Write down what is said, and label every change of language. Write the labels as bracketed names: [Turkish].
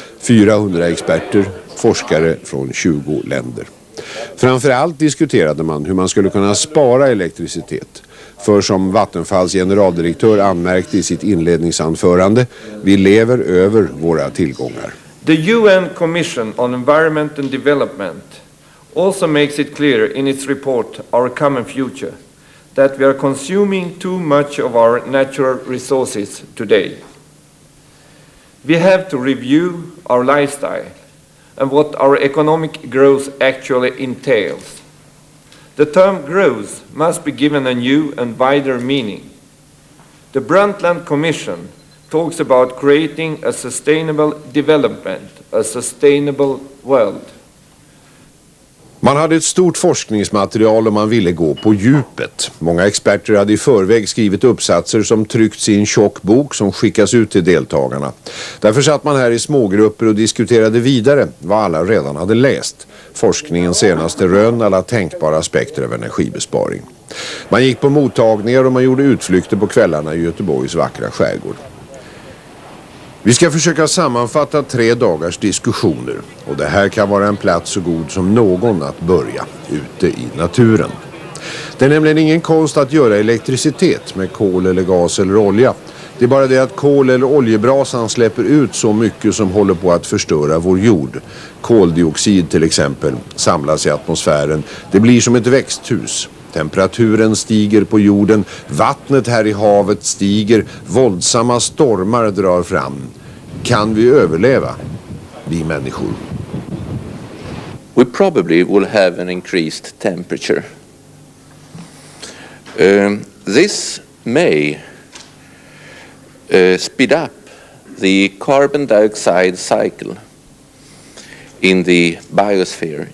[Swedish] 400 experter, forskare från 20 länder. Framförallt diskuterade man hur man skulle kunna spara elektricitet. För som Vattenfalls generaldirektör anmärkte i sitt inledningsanförande, vi lever över våra tillgångar. [English] The UN Commission on Environment and Development also makes it clear in its report, Our Common Future, that we are consuming too much of our natural resources today. We have to review our lifestyle and what our economic growth actually entails. The term growth must be given a new and wider meaning. The Brundtland Commission talks about creating a sustainable development, a sustainable world. [Swedish] Man hade ett stort forskningsmaterial och man ville gå på djupet. Många experter hade i förväg skrivit uppsatser som tryckts i en tjock bok som skickas ut till deltagarna. Därför satt man här i smågrupper och diskuterade vidare vad alla redan hade läst. Forskningens senaste rön, alla tänkbara aspekter av energibesparing. Man gick på mottagningar och man gjorde utflykter på kvällarna i Göteborgs vackra skärgård. Vi ska försöka sammanfatta 3 dagars diskussioner och det här kan vara en plats så god som någon att börja ute i naturen. Det är nämligen ingen konst att göra elektricitet med kol eller gas eller olja. Det är bara det att kol eller oljebrasan släpper ut så mycket som håller på att förstöra vår jord. Koldioxid till exempel samlas i atmosfären. Det blir som ett växthus. Temperaturen stiger på jorden, vattnet här i havet stiger, våldsamma stormar drar fram. Kan vi överleva, vi människor? [English] We probably will have an increased temperature. This may speed up the carbon dioxide cycle in the biosphere.